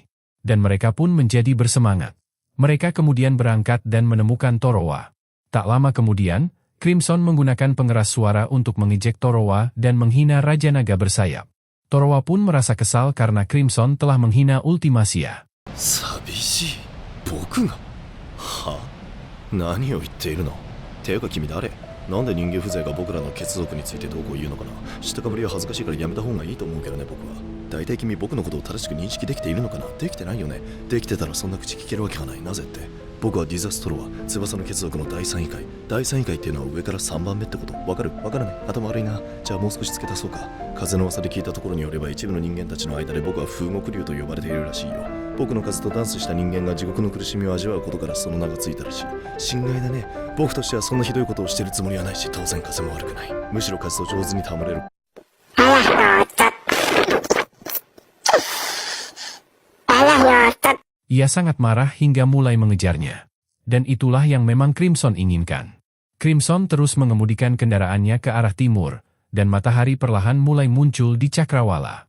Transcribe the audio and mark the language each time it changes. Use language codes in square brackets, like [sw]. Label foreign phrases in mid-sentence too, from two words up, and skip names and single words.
[id] Dan mereka pun menjadi bersemangat. Mereka kemudian berangkat dan menemukan Torowa. Tak lama kemudian, Crimson menggunakan pengeras suara untuk mengejek Torowa dan menghina Raja Naga bersayap. Torowa pun merasa kesal karena Crimson telah menghina Ultimacia. [ja] 寂しい僕がは何を言っているのていうか君誰なんで人間風情が僕らの血族についてどうこう言うのかな知ったかぶりは恥ずかしいからやめた方がいいと思うけどね僕は大体君僕のことを正しく認識できているのかなできてないよねできてたらそんな口聞けるわけがないなぜって僕はディザストロは翼の血族の第3位階第3位階っていうのは上から3番目ってことわかるわからない頭悪いなじゃあもう少し付け足そうか風の噂で聞いたところによれば一部の人間たちの間で僕は風獄竜と呼ばれているらしいよ僕の数とダンスした人間が地獄の苦しみを味わうことからその名がついたらしい心外だね僕としてはそんなひどいことをしてるつもりはないし当然風も悪くないむしろ数と上手に戯れる [id] Ia sangat marah hingga mulai mengejarnya. Dan itulah yang memang Crimson inginkan. Crimson terus mengemudikan kendaraannya ke arah timur, dan matahari perlahan mulai muncul di Cakrawala.